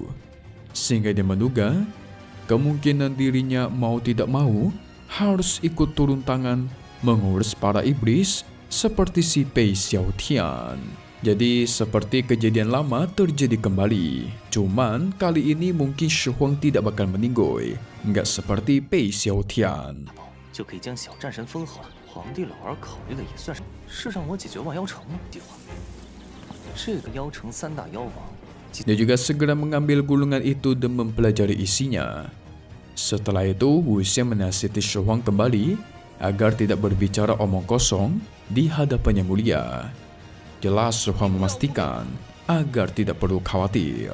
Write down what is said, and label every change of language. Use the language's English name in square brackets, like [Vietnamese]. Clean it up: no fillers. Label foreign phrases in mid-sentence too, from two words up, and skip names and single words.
[Indonesian] Sehingga dia menduga kemungkinan dirinya mau tidak mau harus ikut turun tangan mengurus para iblis seperti si Pei Xiaotian. Jadi seperti kejadian lama terjadi kembali. Cuman kali ini mungkin Shi Huang tidak bakal meninggoy. Nggak seperti Pei Xiaotian. [Chinese] 就可以将小战神封好。皇帝老儿考虑的也算是让我解决万妖城的计划。这个妖城3大妖王， [Indonesian] Dia juga segera mengambil gulungan itu dan mempelajari isinya. Setelah itu, Wu Xian menasihati Shi Huang kembali agar tidak berbicara omong kosong di hadapan yang mulia. Jelas Shi Huang memastikan agar tidak perlu khawatir.